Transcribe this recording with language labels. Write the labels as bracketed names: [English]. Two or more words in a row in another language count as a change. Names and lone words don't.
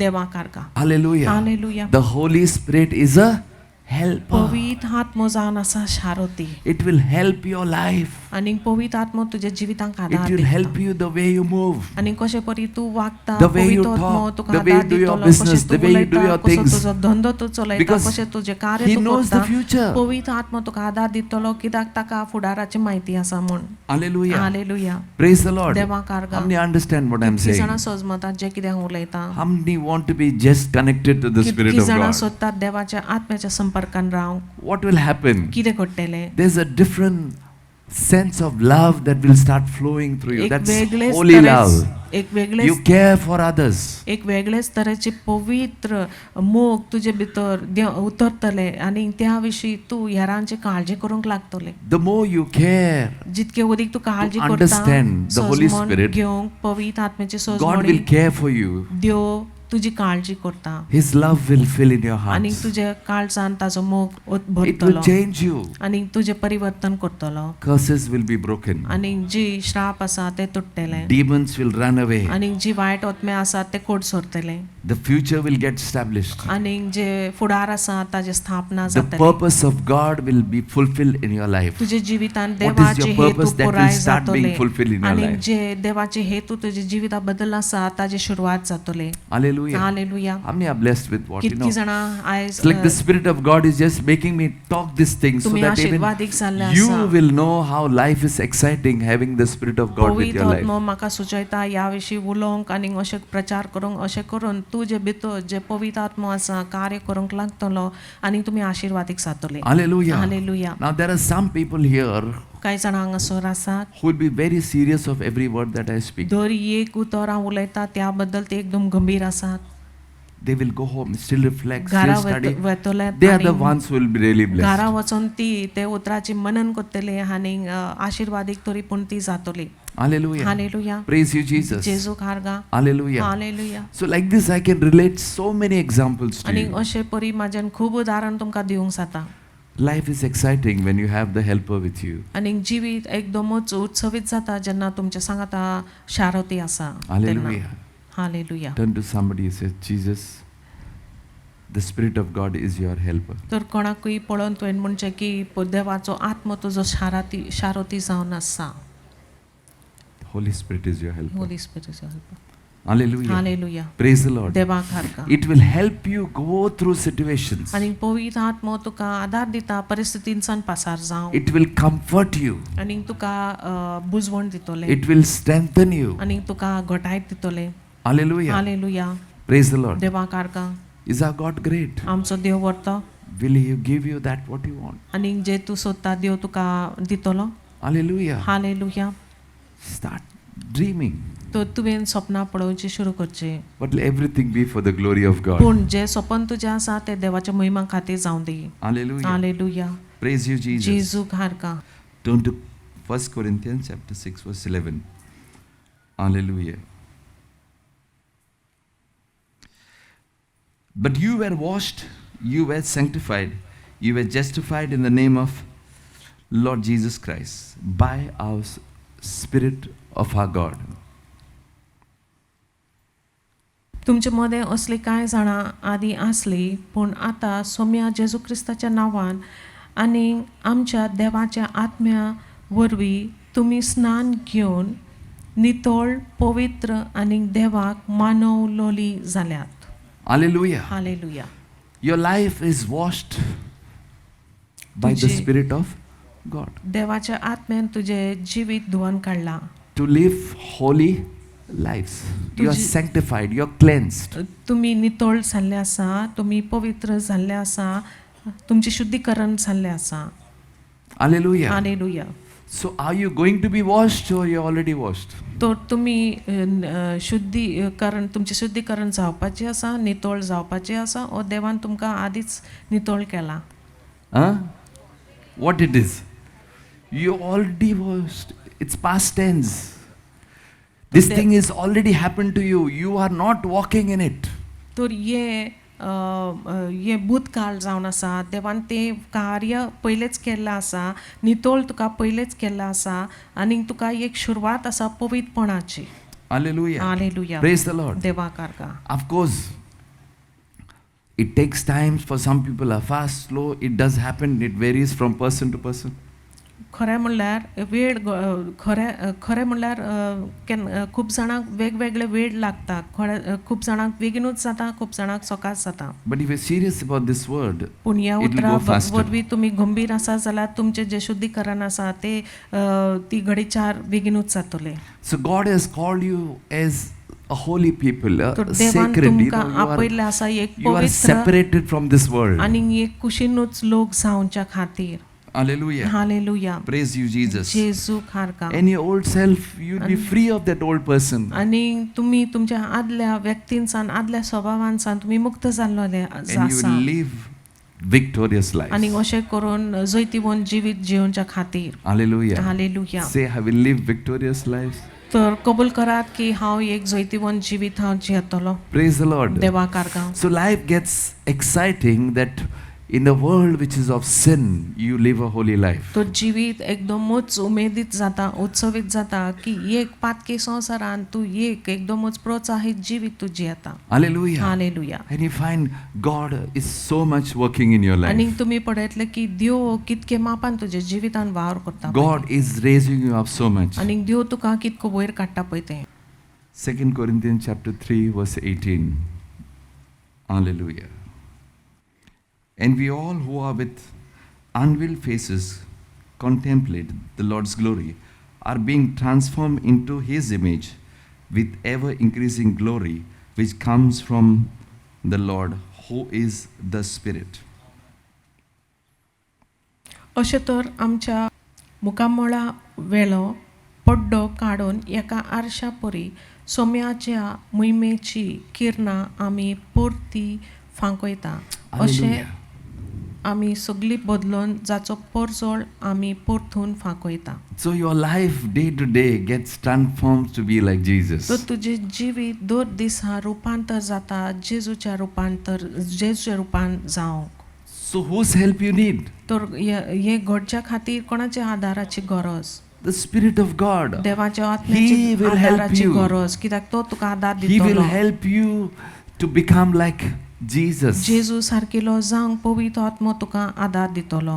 [Konkani] देवा कारका [English] Hallelujah. [Konkani] हालेलुया [English] The Holy Spirit is a helper. [Konkani] पवित्र आत्मो जावन आसा शारोती [English] It will help your life. [Konkani] आनी पवित्र आत्मो तुज्या जिवितांक [English] It [Konkani] आदार [English] will [Konkani] दिता [English] help you the way you move, [Konkani] आनी कशें परी तूं वागता [English] the way you [Konkani] पवित्र आत्मो [English] talk, [Konkani] तुका [English] the way you [Konkani] आदार [English] do your [Konkani] दितलो [English] business, [Konkani] कशें [English] the [Konkani] तूं [English] way you do [Konkani] उलयता [English] your [Konkani] कसो [English] things. [Konkani] तुजो धंदो तूं चलयता [English] Because [Konkani] कशें तुजें कार्य [English] He [Konkani] तूं [English] knows the [Konkani] करता [English] future. [Konkani] पवित्र आत्मो तुका आदार दितलो कित्याक ताका फुडाराची म्हायती आसा म्हूण [English] Hallelujah. [Konkani] हालेलुया [English] Praise the Lord. [Konkani] देवा कारगा [English] How many understand what I'm [Konkani] कितकी [English] saying? [Konkani] जाणां सजमतात जें कितें हांव उलयतां [English] How many want to be just connected to the Spirit [Konkani] कितकी [English] of [Konkani] जाणां [English] God? [Konkani] सोदतात देवाच्या आत्म्याच्या संपर्कान रावंक [English] What will happen? [Konkani] कितें घडटलें [English] There's a different sense of love that will start flowing through you. [Konkani] एक [English] That's [Konkani] वेगळेच [English] holy love. [Konkani] एक वेगळेच [English] You care for others. [Konkani] एक वेगळेच तरेचे पवित्र मोग तुजे भितर उतरतले आनी त्या विशीं तूं हेरांची काळजी करूंक लागतले [English] The more you care, [Konkani] जितके अदीक तूं काळजी [English] To [Konkani] करता [English] understand the Holy [Konkani] सजमन [English] Spirit, [Konkani] घेवंक पवित्र आत्म्याची [English] God [Konkani] सजमणी [English] will care for you. [Konkani] देव तुजी काळजी करता [English] His love will fill in your [Konkani] आनी [English] hearts. [Konkani] तुजे काळजान ताजो मोग [English] It will [Konkani] भरतलो [English] change you. [Konkani] आनी तुजें परिवर्तन करतलो [English] Curses will be broken. [Konkani] आनी जी श्राप आसा ते तुटतले [English] Demons will run away. [Konkani] आनी जी वायट आत्मे आसात ते कोट सोरतले [English] The future will get established. [Konkani] आनी जे फुडार आसा ताजे स्थापना [English] The [Konkani] जातली [English] purpose of God will be fulfilled in your life. [Konkani] तुजे जिवितान [English] What is [Konkani] देवाचे [English] your [Konkani] हेतू [English] purpose that will [Konkani] पुराय [English] start being [Konkani] जातले [English] fulfilled in your [Konkani] आनी [English] life? [Konkani] जे देवाचे हेतू तुजे जिविता बद्दल आसा ताजी सुरवात जातले [English] Hallelujah. [Konkani] हालेलुया [English] How many are blessed with what you [Konkani] कितकी [English] know? [Konkani] जाणां आयज [English] It's like the Spirit of God is just making me talk these things so [Konkani] तुम्ही [English] that even [Konkani] आशीर्वादीक जाल्ले [English] you [Konkani] आसा [English] will know how life is exciting having the Spirit of God with [Konkani] पवित्र [English] your life. [Konkani] आत्मो म्हाका सुचयता ह्या विशीं उलोवंक आनी अशें प्रचार करूंक अशें करून तूं जे भितर जे पवित्र आत्मो आसा कार्य करूंक लागतलो आनी तुमी आशीर्वादीक जातले [English] Hallelujah. [Konkani] हालेलुया [English] Now there are some people here [Konkani] कांय जाणां हांगासर आसात [English] who will be very serious of every word that I speak. [Konkani] दर एक उतर हांव उलयतां त्या बद्दल ते एकदम गंभीर आसात [English] They will go home, still reflect, [Konkani] घरा [English] still study. [Konkani] वतले [English] They are the ones who will be really blessed. [Konkani] घरा वचून ती ते उतराची मनन करतले आनी आशीर्वादीक तरी पूण ती जातली [English] Hallelujah. [Konkani] हालेलुया [English] Praise you, Jesus. [Konkani] जेजू खारगा [English] Hallelujah. [Konkani] हालेलुया [English] So like this I can relate so many examples to [Konkani] आनी [English] you. [Konkani] अशें परी म्हाज्यान खूब उदाहरण तुमकां दिवंक जाता [English] Life is exciting when you have the helper with you. [Konkani] आनी जिवीत एकदमच उत्सवीत जाता जेन्ना तुमच्या सांगाता शारोती आसा [English] Hallelujah. [Konkani] हालेलुया [English] Turn to somebody and say, Jesus, the Spirit of God is your helper. [Konkani] तर कोणाकूय पळोवन तुवें म्हणचें की देवाचो आत्मो तुजो शारोती जावन आसा. [English] Holy Spirit is your helper. Holy Spirit Hallelujah. [Konkani] हालेलुया. [English] Praise the Lord. [Konkani] देवाक हारका. [English] It will help you go through situations. [Konkani] आनी पवित्र आत्मो तुका आदार दिता परिस्थितींसान पासार जावं. [English] It will comfort you. [Konkani] आनी तुका बुजवण दितोले. [English] It will strengthen you. [Konkani] आनी तुका घटाय दितोले. [English] Hallelujah. [Konkani] हालेलुया. [English] Praise the Lord. [Konkani] देवाक हारका. [English] Is our God great? [Konkani] आमचो देव व्हरतो. [English] Will He give you that what you want? [Konkani] आनी जे तूं सोदता देव तुका दितलो. [English] Hallelujah. [Konkani] हालेलुया. [English] Start dreaming. [Konkani] तो तुवें सपनां पळोवची सुरू करची. [English] But let everything be for the glory of God. [Konkani] पूण जे सपन तुजें आसा ते देवाच्या महिमा खातीर जावं दी. [English] Hallelujah. [Konkani] हालेलुया. [English] Praise you, Jesus. [Konkani] जेजूक हारका. [English] Turn to 1 Corinthians chapter 6 verse 11. Hallelujah. But you were washed, you were sanctified, you were justified in the name of Lord Jesus Christ by our Spirit of our God. [Konkani] तुमचे मदें असली कांय जाणां आदी आसली पूण आतां सोम्या जेजू क्रिस्ताच्या नांवान आनी आमच्या देवाच्या आत्म्या वरवीं तुमी स्नान घेवन नितळ पवित्र आनी देवाक मानवलोली जाल्यात. [English] Hallelujah. [Konkani] हालेलुया. [English] Your life is washed by the [Konkani] तुझी- [English] Spirit of God. [Konkani] देवाच्या आत्म्यान तुजें जिवीत धुवन काडलां. [English] To live holy lives. You are [Konkani] तुझी- [English] sanctified, you are cleansed. [Konkani] तुमी नितळ जाल्ले आसा, तुमी पवित्र जाल्ले आसा, तुमचें शुद्धीकरण जाल्लें आसा. [English] Hallelujah. [Konkani] हालेलुया. [English] So are you going to be washed or you're already washed? [Konkani] तर तुमी शुद्धीकरण तुमचें शुद्धीकरण जावपाचें आसा, नितळ जावपाचें आसा, ओ देवान तुमकां आदींच नितळ केलां. [English] Huh? What it is? You're already washed. It's past tense. This thing is already happened to you. You are not walking in it. [Konkani] तर हे भूतकाळ जावन आसा, देवान तें कार्य पयलेंच केल्लें आसा, नितळ तुका पयलेंच केल्लें आसा आनी तुका एक सुरवात आसा पवित्रपणाची. [English] Hallelujah. [Konkani] हालेलुया. [English] Praise the Lord. [Konkani] देवाक हारका. [English] Of course, it takes time. For some people are fast, slow. It does happen. It varies from person to person. [Konkani] खरें म्हणल्यार खरें म्हणल्यार खूब जाणांक वेगवेगळे वेळ लागता. खूब जाणांक बेगीनूच जाता, खूब जाणांक सकाळ जाता. [English] But if you're serious about this word, [Konkani] पूण ह्या [English] it will [Konkani] उतरा [English] go faster. [Konkani] वरवीं तुमी गंभीर आसा जाल्यार तुमचें जें शुद्धीकरण आसा ते ती घडीचार बेगीनूच जातले. [English] So God has called you as a holy people, a [Konkani] तर देवान [English] sacred. [Konkani] तुमकां आपयल्लें आसा एक [English] You are [Konkani] पवित्र [English] separated from this world. [Konkani] आनी एक कुशीनूच लोक जावच्या खातीर. [English] Hallelujah. [Konkani] हालेलुया. [English] Praise you, Jesus. [Konkani] जेजूक हारका. [English] And your old self, you'll be free of that old person. [Konkani] आनी तुमी तुमच्या आदल्या व्यक्तींसान आदल्या स्वभावांसान तुमी मुक्त जाल्ले [English] And you [Konkani] आसा. [English] will live victorious lives. [Konkani] आनी अशें करून जैतिवंत जिवीत जिवच्या खातीर. [English] Hallelujah. [Konkani] हालेलुया. [English] Say, I will live victorious lives. [Konkani] तर कबूल करात की हांव एक जैतिवंत जिवीत हांव जियेतलो. [English] Praise the Lord. [Konkani] देवाक हारका. [English] So life gets exciting that in a world which is of sin, you live a holy life. [Konkani] तो जिवीत एकदमच उमेदीत जाता, उत्सवीत जाता की एक पातकी संवसारान तूं एक एकदमच प्रोत्साहित जिवीत तू जियेता. [English] Hallelujah. [Konkani] हालेलुया. [English] And you find God is so much working in your [Konkani] आनी [English] life. [Konkani] तुमी पळयतले की देव कितके मापान तुजे जिवितान वावर करता. [English] God is raising you up so much. [Konkani] आनी देव तुका कितको वयर काडटा पळय तें. [English] 2 Corinthians chapter 3 verse 18. Hallelujah. And we all who are with unveiled faces contemplate the Lord's glory are being transformed into His image with ever increasing glory which comes from the Lord who is the Spirit. [Konkani] अशें तर आमच्या मुखामळा वेळो पड्डो काडून एका आरशा परी सोम्याच्या मोहिमेची किरणां आमी परती फांकयता. अशें [English] Hallelujah. [Konkani] आमी सगळी बदलून जाचो परजोळ आमी परतून फांकयता. [English] So your life day to day gets transformed to be like Jesus. [Konkani] तर तुजें जिवीत दर दिसा रुपांतर जाता जेजूच्या रुपान जावं. [English] So whose help you need? [Konkani] तर हे घडच्या खातीर कोणाच्या आदाराची गरज? [English] The Spirit of God. [Konkani] देवाच्या [English] He [Konkani] आत्म्याची [English] will help [Konkani] आदाराची [English] you. [Konkani] गरज, कित्याक तो तुका आदार [English] He will [Konkani] दितलो. [English] help you to become like Jesus. [Konkani] जेजू सारकेलो जावंक पवित्र आत्मो तुका आदार दितलो.